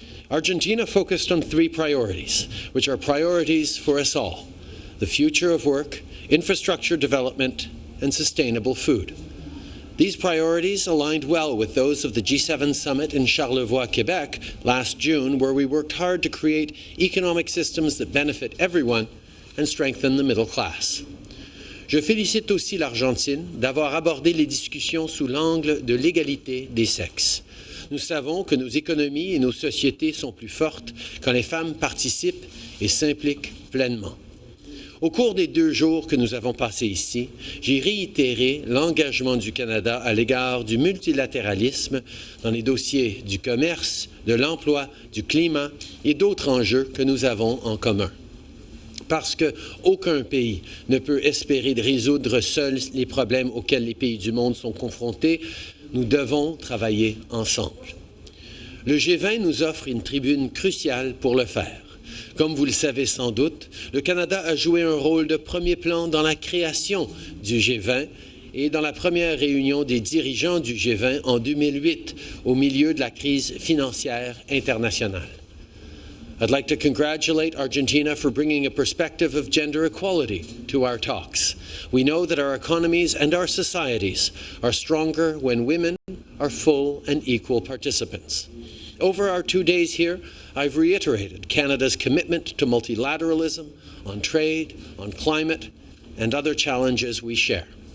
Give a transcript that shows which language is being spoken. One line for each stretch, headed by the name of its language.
English: Argentina focused on 3 priorities, which are priorities for us all: the future of work, infrastructure development, and sustainable food. These priorities aligned well with those of the G7 summit in Charlevoix, Quebec last June, where we worked hard to create economic systems that benefit everyone and strengthen the middle class.
French: Je félicite aussi l'Argentine d'avoir abordé les discussions sous l'angle de l'égalité des sexes. Nous savons que nos économies et nos sociétés sont plus fortes quand les femmes participent et s'impliquent pleinement. Au cours des 2 jours que nous avons passés ici, j'ai réitéré l'engagement du Canada à l'égard du multilatéralisme dans les dossiers du commerce, de l'emploi, du climat et d'autres enjeux que nous avons en commun. Parce qu'aucun pays ne peut espérer de résoudre seul les problèmes auxquels les pays du monde sont confrontés, nous devons travailler ensemble. Le G20 nous offre une tribune cruciale pour le faire. Comme vous le savez sans doute, le Canada a joué un rôle de premier plan dans la création du G20 et dans la première réunion des dirigeants du G20 en 2008, au milieu de la crise financière internationale.
English: I'd like to congratulate Argentina for bringing a perspective of gender equality to our talks. We know that our economies and our societies are stronger when women are full and equal participants. Over our 2 days here, I've reiterated Canada's commitment to multilateralism, on trade, on climate, and other challenges we share.